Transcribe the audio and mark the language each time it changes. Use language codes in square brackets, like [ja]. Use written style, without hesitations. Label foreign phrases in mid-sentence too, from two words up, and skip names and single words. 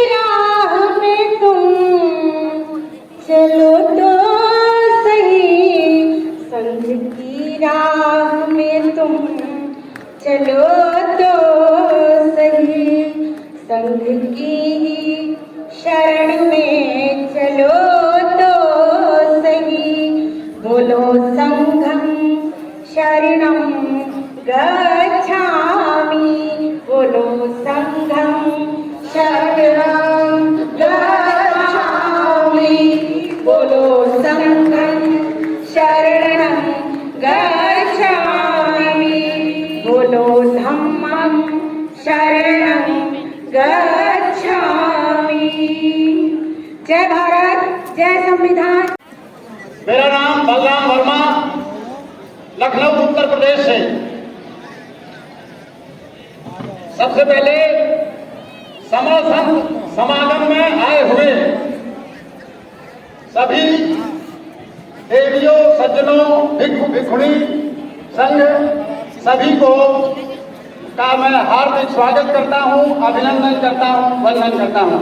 [hi] राह में तुम चलो तो सही, संग की राह में तुम चलो तो सही, संग की शरण में चलो तो सही, बोलो [pi] संघम शरणम गच्छामि। शरणं गच्छामि बोलो संघं शरणं गच्छामि बोलो धम्मं शरणं गच्छामि। [hi] जय भारत, जय संविधान। मेरा नाम बलराम वर्मा, लखनऊ उत्तर प्रदेश से। सबसे पहले समागम में आए हुए सभी देवियों, सज्जनों, भिक्षु भिक्षुणी संघ सभी को का मैं हार्दिक स्वागत करता हूं, अभिनंदन करता हूं, वंदन करता हूं।